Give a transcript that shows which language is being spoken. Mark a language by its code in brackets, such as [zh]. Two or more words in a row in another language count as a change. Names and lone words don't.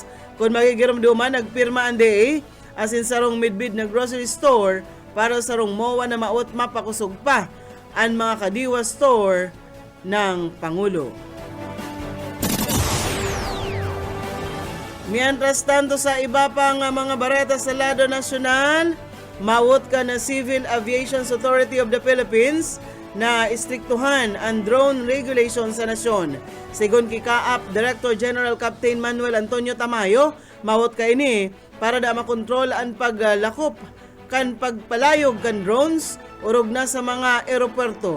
[bik] Kung magigirumduman, nagpirma ang DA asin sarong midbid na grocery store para sarong MOA na maot mapakusog pa ang mga kadiwa store ng Pangulo. Mientras tanto sa iba pang mga bareta sa lado nasyonal, mawot ka na Civil Aviation Authority of the Philippines na istriktuhan ang [en] drone regulation [bik] sa nasyon. Sigon kikaap Director General Captain Manuel Antonio Tamayo, mawot ka ini para da makontrol ang paglakop kan pagpalayog kan drones urog na sa mga aeropuerto.